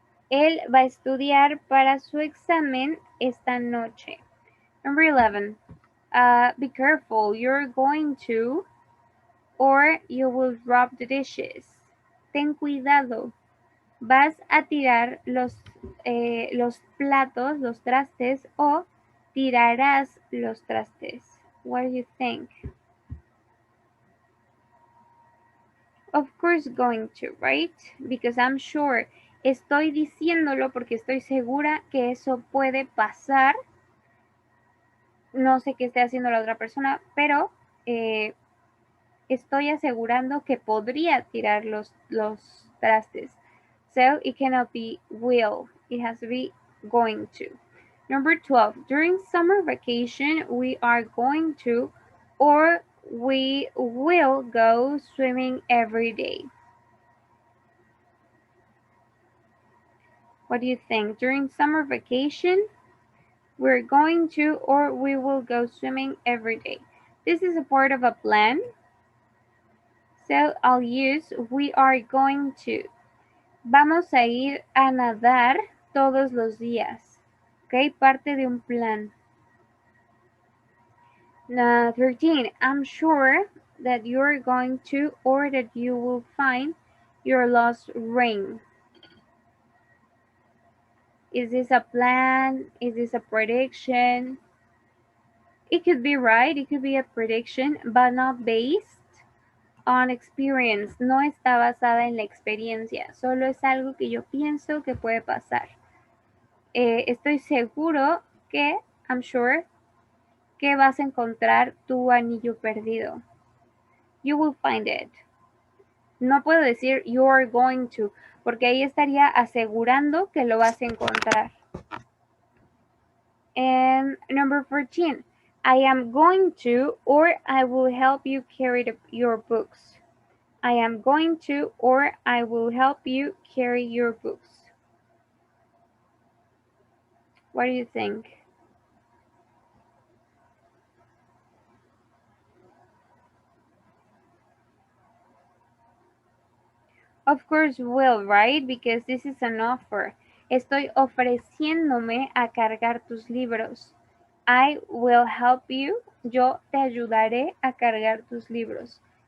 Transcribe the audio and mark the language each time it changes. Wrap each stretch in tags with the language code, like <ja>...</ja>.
<es>Él va a estudiar para su examen esta noche.</es> <en>Number 11. Be careful. You're going to or you will drop the dishes.</en> <es>ten cuidado. ¿Vas a tirar los platos, los trastes, o tirarás los trastes?</es> <en>What do you think? Of course going to, right? Because I'm sure.</en> <es>Estoy diciéndolo porque estoy segura que eso puede pasar. No sé qué esté haciendo la otra persona, pero estoy asegurando que podría tirar los trastes.</es> <en>So it cannot be will. It has to be going to. Number 12. During summer vacation, we are going to, or we will go swimming every day. What do you think? During summer vacation, we're going to, or we will go swimming every day. This is a part of a plan. So I'll use we are going to.</en> <es>Vamos a ir a nadar todos los días. Okay, parte de un plan.</es> <en>13. I'm sure that you're going to, or that you will find your lost ring. Is this a plan? Is this a prediction? It could be right, it could be a prediction, but not based on experience.</en> <es>No está basada en la experiencia, solo es algo que yo pienso que puede pasar. Estoy seguro que,</es> <en>I'm sure,</en> <es>que vas a encontrar tu anillo perdido.</es> <en>You will find it.</en> <es>No puedo decir</es> <en>you're going to,</en> <es>porque ahí estaría asegurando que lo vas a encontrar.</es> <en>And number 14, I am going to, or I will help you carry your books. I am going to, or I will help you carry your books. What do you think? Of course will, right? Because this is an offer.</en> <es>Estoy ofreciéndome a cargar tus libros.</es> <en>I will help you.</en> <es>Yo te ayudaré a cargar tus libros.</es>